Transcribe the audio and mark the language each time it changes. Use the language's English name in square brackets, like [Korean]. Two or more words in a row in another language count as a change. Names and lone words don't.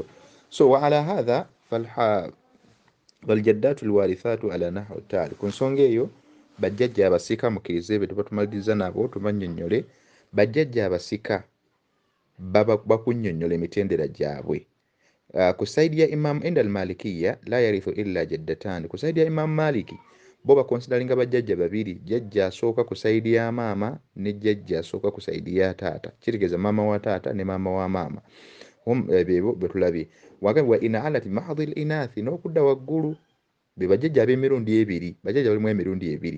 [Ganda] So [Arabic] وعلى هذا والجدات الوارثات على النحو التالي, [Ganda] ku nsonga eyo bajjajja abasika mukkirize be tubatumaliriza nabo tubannyonnyole. Bajjajja abasika bakunnyonnyola emitendera gyabwe. Ku saidi ya Imam [Arabic] عند المالكية لا يرث إلا جدتان, [Ganda] ku saidi ya Imam Maliki bo bakonsideringa bajjajja babiri, jjajja asooka ku saidi ya maama ne jjajja asooka ku saidi ya taata, kitegeeza maama wa taata ne maama wa maama. Bebo betulabye wagabi [Arabic] وإن علت بمحض الإناث, [Ganda] n'okudda waggulu be bajjajja ab'emirundi ebiri, bajjajja balimu emirundi ebiri.